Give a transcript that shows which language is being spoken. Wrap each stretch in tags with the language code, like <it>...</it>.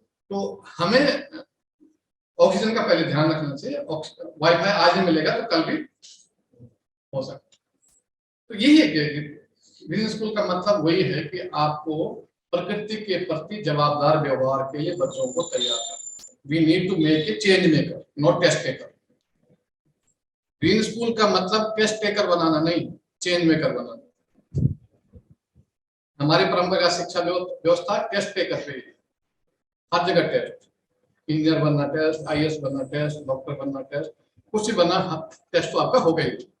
<hi>तो हमें ऑक्सीजन का पहले ध्यान रखना चाहिए। वाईफाई आज ही मिलेगा तो कल भी हो सकता है। तो यही है कि ग्रीन स्कूल का मतलब वही है कि आपको प्रकृति के प्रति जवाबदार व्यवहार के लिए बच्चों को तैयार करना।</hi> <en>We need to make a change maker, not test taker.</en> <hi>Green school का मतलब टेस्ट टेकर बनाना नहीं, चेंज मेकर बनाना। हमारी परंपरागत शिक्षा व्यवस्था टेस्ट टेकर पे है, हर जगह टेस्ट। इंजीनियर बनना टेस्ट, आईएएस बनना टेस्ट, डॉक्टर बनना टेस्ट, कुछ भी बनना टेस्ट तो आपका हो गई।</hi>